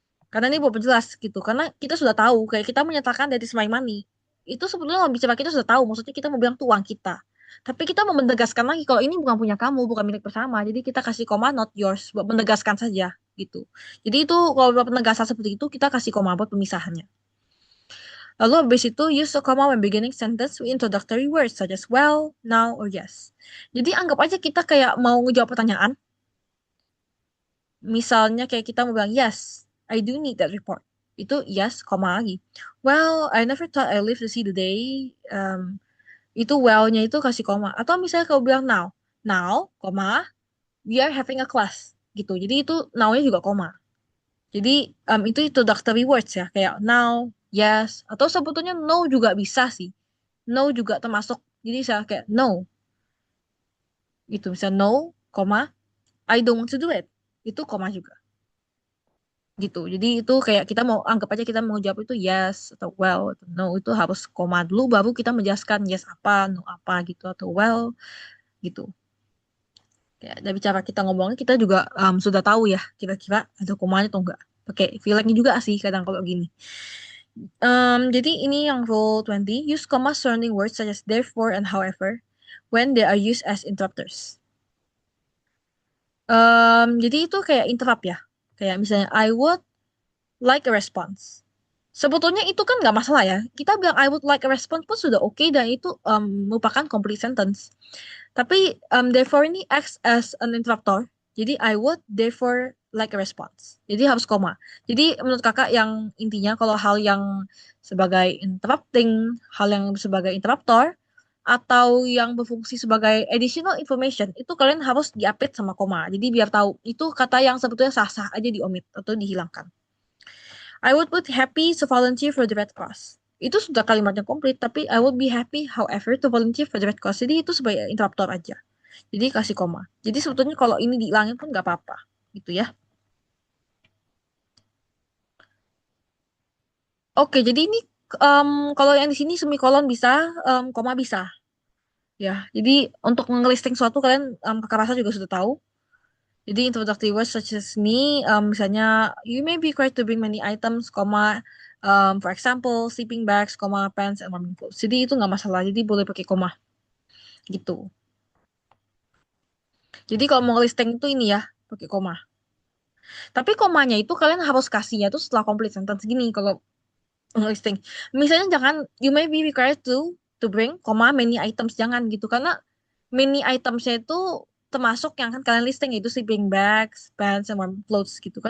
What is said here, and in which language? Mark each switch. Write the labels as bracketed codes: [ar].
[id] Karena ini buat penjelas gitu. Karena kita sudah tahu kayak kita menyatakan [en] that is my money. [id] Itu sebetulnya mau bicara kita sudah tahu. Maksudnya kita mau bilang itu uang kita. Tapi kita mau menegaskan lagi kalau ini bukan punya kamu, bukan milik bersama. Jadi kita kasih koma [en] not yours [id] buat menegaskan saja gitu. Jadi itu kalau buat penegasan seperti itu kita kasih koma buat pemisahannya. Lalu habis itu [en] use a comma when beginning sentence with introductory words such as well, now, or yes. [id] Jadi anggap aja kita kayak mau ngejawab pertanyaan. Misalnya kayak kita mau bilang, [en] yes, I do need that report. [id] Itu yes, koma lagi. [en] Well, I never thought I live to see the day. [id] Itu well-nya itu kasih koma. Atau misalnya kalau bilang now. [en] Now, [id] koma, [en] we are having a class. [id] Gitu. Jadi itu now-nya juga koma. Jadi itu introductory words ya. Kayak now, yes. Atau sebetulnya no juga bisa sih. No juga termasuk. Jadi saya kayak [en] no. [id] Itu bisa [en] no, koma, I don't want to do it. [id] itu koma juga gitu. Jadi itu kayak kita mau anggap aja kita mau jawab itu yes atau well atau no, itu harus koma dulu baru kita menjelaskan yes apa, no apa gitu atau well gitu. Ya, dari cara kita ngomongnya kita juga sudah tahu ya kira-kira ada komanya atau enggak. Pakai feelingnya juga sih kadang kalau gini. Jadi ini yang [en] rule 20, use comma surrounding words such as therefore and however when they are used as interrupters. [id] Jadi itu kayak interrupt ya. Kayak misalnya [en] I would like a response. [id] Sebetulnya itu kan nggak masalah ya. Kita bilang [en] I would like a response [id] pun sudah oke dan itu merupakan complete sentence. [en] Tapi therefore ini acts as an interruptor. Jadi I would therefore like a response. [id] Jadi harus koma. Jadi menurut kakak yang intinya kalau hal yang sebagai interrupting, hal yang sebagai interruptor, atau yang berfungsi sebagai additional information, itu kalian harus diapit sama koma. Jadi biar tahu itu kata yang sebetulnya sah-sah aja diomit atau dihilangkan. [en] I would put happy to volunteer for the Red Cross. [id] Itu sudah kalimatnya komplit, tapi [en] I would be happy, however, to volunteer for the Red Cross. [id] Jadi itu sebagai interruptor aja. Jadi kasih koma. Jadi sebetulnya kalau ini dihilangin pun nggak apa-apa, gitu ya. Oke, jadi ini em, kalau yang di sini semikolon bisa, koma bisa. Ya, jadi untuk ngelisting suatu kalian kakak rasa juga sudah tahu. [en] Jadi introductory words such as me, misalnya you may be required to bring many items, for example, sleeping bags, pants, and warming clothes. [id] Jadi itu nggak masalah, jadi boleh pakai koma gitu. Jadi kalau mau listing itu ini ya, pakai koma. Tapi komanya itu kalian harus kasihnya tuh setelah complete sentence gini kalau listing. Misalnya jangan [en] you may be required to bring, many items [id] jangan gitu karena many itemsnya itu termasuk yang kan kalian listing itu [en] sleeping bags, pants, and warm clothes [id] gitu.